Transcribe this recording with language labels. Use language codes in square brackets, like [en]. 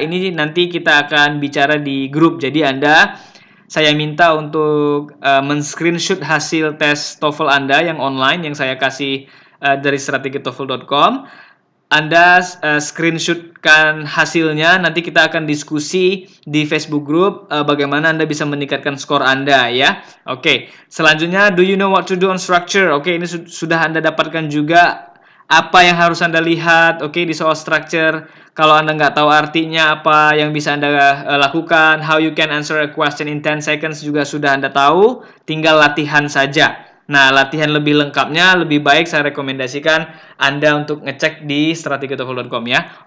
[id] Ini nanti kita akan bicara di grup. Jadi saya minta untuk men-screenshot hasil tes TOEFL Anda yang online yang saya kasih dari strategitoefl.com. Anda screenshotkan hasilnya, nanti kita akan diskusi di Facebook group bagaimana Anda bisa meningkatkan skor Anda ya. [en] Oke, [id] selanjutnya [en] do you know what to do on structure? [id] Oke, ini sudah Anda dapatkan juga apa yang harus Anda lihat, oke, di soal structure. Kalau Anda nggak tahu artinya apa yang bisa Anda lakukan, [en] how you can answer a question in 10 seconds [id] juga sudah Anda tahu, tinggal latihan saja. Nah, latihan lebih lengkapnya, lebih baik saya rekomendasikan Anda untuk ngecek di strategitoefl.com ya.